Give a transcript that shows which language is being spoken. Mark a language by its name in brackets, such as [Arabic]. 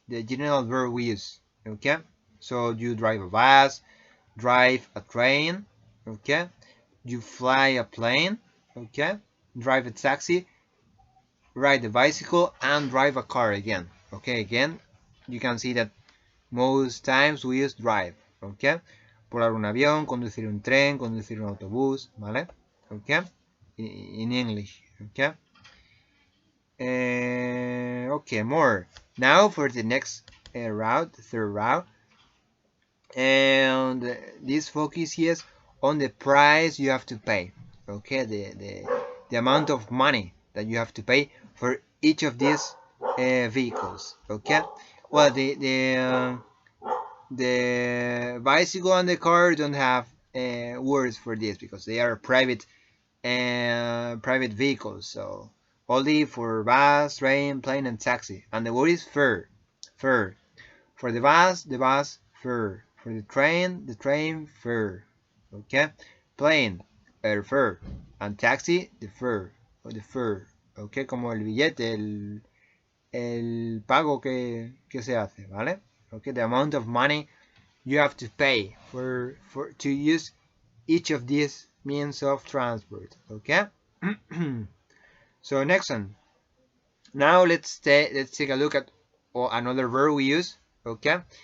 [English] The general verb we use. Okay. So you drive a bus, drive a train. Okay. You fly a plane, okay, drive a taxi, ride a bicycle, and drive a car again. Okay, again, you can see that most times we use drive, okay. [Spanish] Volar un avión, conducir un tren, conducir un autobús, ¿vale? [English] Okay, in English, okay. Okay, more. Now for the next route, the third route, and this focus is on the price you have to pay. Okay, the amount of money that you have to pay for each of these vehicles. Okay, well the bicycle and the car don't have words for this because they are private vehicles. So only for bus, train, plane, and taxi. And the word is fare. Fare. For the bus fare. For the train fare. Okay? Plane, fare. And taxi, the fare. O the fare. Okay? [Spanish] Como el billete, el pago que se hace, ¿vale? [English] Okay? The amount of money you have to pay to use each of these means of transport. Okay? So next one. Now let's take a look at another verb we use. Okay?